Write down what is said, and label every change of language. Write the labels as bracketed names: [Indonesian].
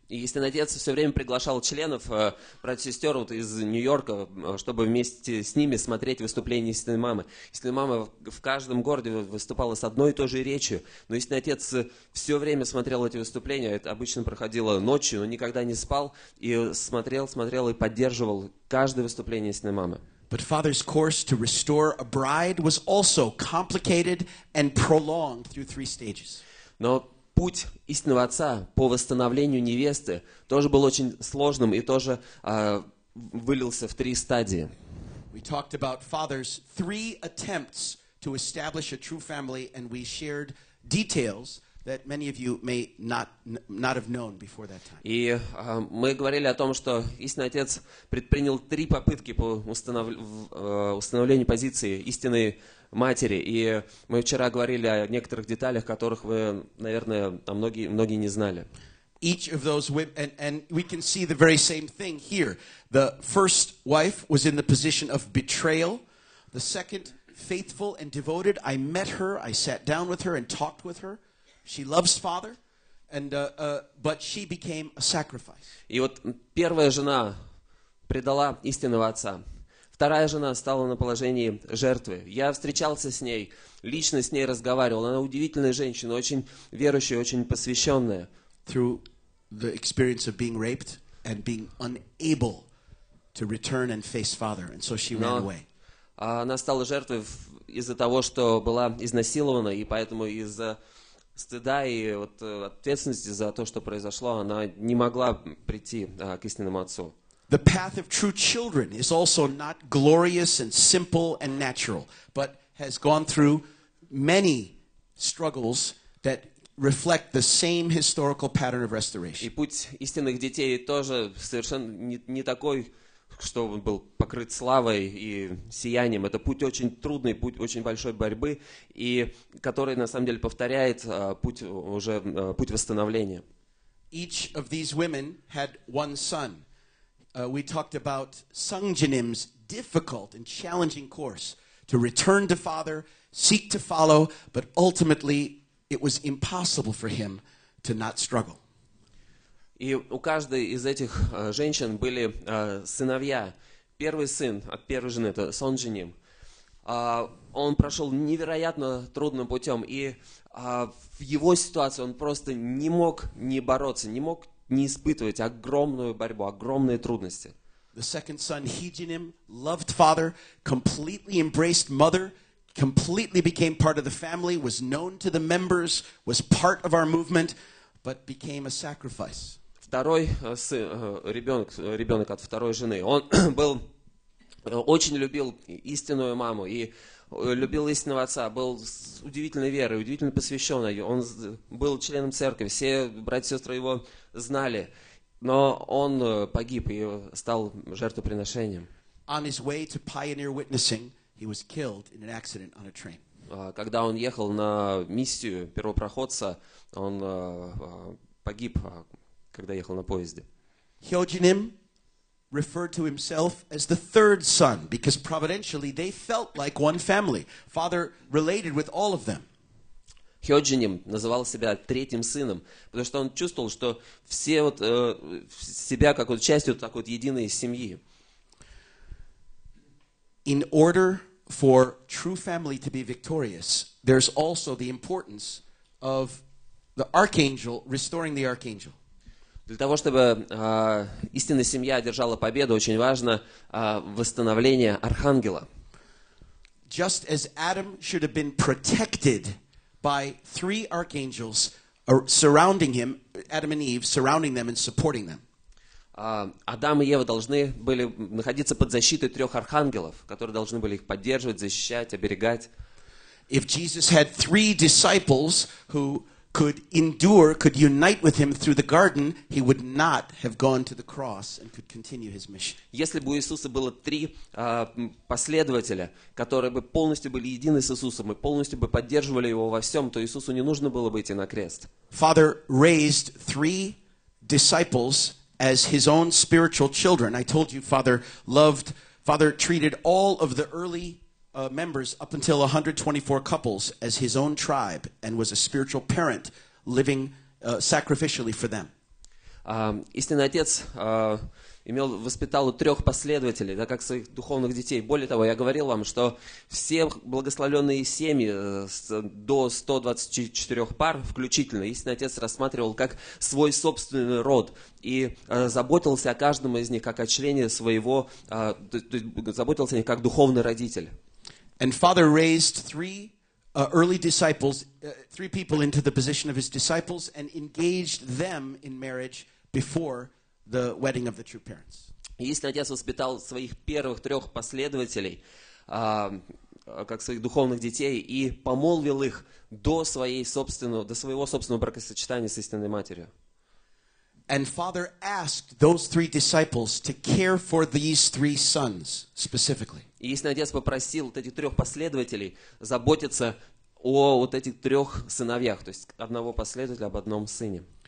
[Russian] И истинный отец все время приглашал членов, братьев и сестер из Нью-Йорка, чтобы вместе с ними смотреть выступления истинной мамы. Истинная мама в каждом городе выступала с одной и той же речью, но истинный отец все время смотрел эти выступления. Это обычно проходило ночью, но никогда не спал, и смотрел и поддерживал каждое выступление истинной мамы. [English] But Father's course to restore a bride was also complicated and prolonged through 3 stages. [Russian] Но путь истинного отца по восстановлению невесты тоже был очень сложным и тоже вылился в 3 стадии. [English] We talked about Father's 3 attempts to establish a true family, and we shared details that many of you may not have known before that time. [Russian] И мы говорили о том, что истинный отец предпринял 3 попытки по установлению позиции истинной матери. И мы вчера говорили о некоторых деталях, которых вы, наверное, многие не знали. [English] Each of those women, and we can see the very same thing here. The first wife was in the position of betrayal. The second, faithful and devoted. I met her, I sat down with her and talked with her. She loves Father. But she became a sacrifice. [Russian] И вот первая жена предала истинного отца. Вторая жена стала на положении жертвы. Я встречался с ней, лично с ней разговаривал. Она удивительная женщина, очень верующая, очень посвященная. [English] Through the experience of being raped and being unable to return and face father, and so she ran away. [Russian] Она стала жертвой из-за того, что была изнасилована, и поэтому из-за стыда и вот ответственности за то, что произошло, она не могла прийти к истинному отцу. [English] The path of true children is also not glorious and simple and natural, but has gone through many struggles that reflect the same historical pattern of [Russian] И [English] restoration. [Russian] путь истинных детей тоже совершенно не такой, что он был покрыт славой и сиянием. Это путь очень трудный, путь очень большой борьбы, и который на самом деле повторяет путь восстановления. [English] Each of these women had one son. We talked about Sungjanim's difficult and challenging course to return to father, seek to follow, but ultimately it was impossible for him to not struggle. [Russian] И у каждой из этих женщин были сыновья. Первый сын от первой жены, это Сонджиним. Он прошел невероятно трудным путем, и в его ситуации он просто не мог не бороться, не мог не испытывать огромную борьбу, огромные трудности. [English] The second son, Hijinim, loved father, completely embraced mother, completely became part of the family, was known to the members, was part of our movement, but became a sacrifice. [Russian] Второй ребенок от второй жены, он очень любил истинную маму и любил истинного отца, был с удивительной верой, удивительно посвященный. Он был членом церкви, все братья и сестры его знали, но он погиб и стал жертвоприношением. [English] On his way to pioneer witnessing, he was killed in an accident on a train. [Russian] Когда он ехал на миссию первопроходца, он погиб, когда ехал на поезде. [English] Hyojinim referred to himself as the third son because providentially they felt like one family. Father related with all of them. [Russian] Хёджиним называл себя третьим сыном, потому что он чувствовал, что все себя как частью так единой семьи. [English] In order for true family to be victorious, there's also the importance of the archangel restoring the archangel. [Russian] Для того, чтобы истинная семья одержала победу, очень важно восстановление архангела. [English] Just as Adam should have been protected by three archangels surrounding him, Adam and Eve, surrounding them and supporting them. [Russian] Адам и Ева должны были находиться под защитой трех архангелов, которые должны были их поддерживать, защищать, оберегать. [English] If Jesus had three disciples who could endure, could unite with him through the garden, he would not have gone to the cross and could continue his mission. [Russian] Если бы у Иисуса было три последователя, которые бы полностью были едины с Иисусом и полностью бы поддерживали его во всем, то Иисусу не нужно было бы идти на крест. [English] Father raised three disciples as his own spiritual children. I told you Father treated all of the early members up until 124 couples as his own tribe and was a spiritual parent living sacrificially for them. [Russian] Истинный Отец воспитал трех последователей, да, как своих духовных детей. Более того, я говорил вам, что все благословенные семьи до 124 пар включительно Истинный Отец рассматривал как свой собственный род и заботился о каждом из них как о члене своего, заботился о них как духовный родитель. [English] And Father raised three early disciples, three people into the position of his disciples and engaged them in marriage before the wedding of the true parents. [Russian] Истинный Отец воспитал своих первых трех последователей, как своих духовных детей, и помолвил их до своего собственного бракосочетания с истинной матерью. And Father asked those three disciples to care for these three sons specifically. И Истинный Отец попросил этих трех последователей заботиться о этих трех сыновьях, то есть одного последователя об одном сыне.